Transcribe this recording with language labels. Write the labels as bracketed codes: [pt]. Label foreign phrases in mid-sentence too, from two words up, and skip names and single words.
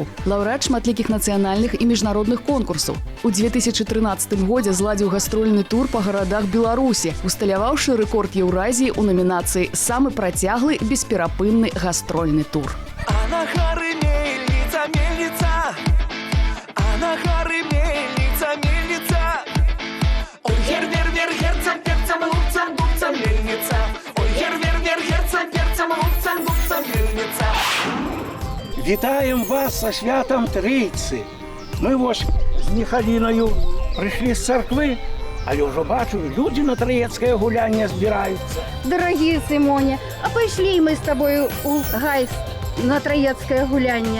[be] Лаўрэат шматлікіх нацыянальных і міжнародных конкурсаў. У 2013 годзе зладзіў гастрольны тур па гарадах Беларусі, усталяваўшы рэкорд Еўразіі ў номінацыі «Самы працяглы бесперапынны гастрольны тур». А на гары мельніца, мельніца, а на гары мельніца, мельніца. Ой, гер-вер-вер, герцам, перцам, лупцам, бубцам, мельніца. Ой, гер-вер-вер, герцам, перцам, лупцам, бубцам, мельніца. [uk] Вітаємо вас со святом Трійці. Ми ось з Михаліною прийшли з церкви, але вже бачу, люди на троєцьке гуляння збираються. Дорогі Симоне, а пішли ми з тобою у Гайс на троєцьке гуляння.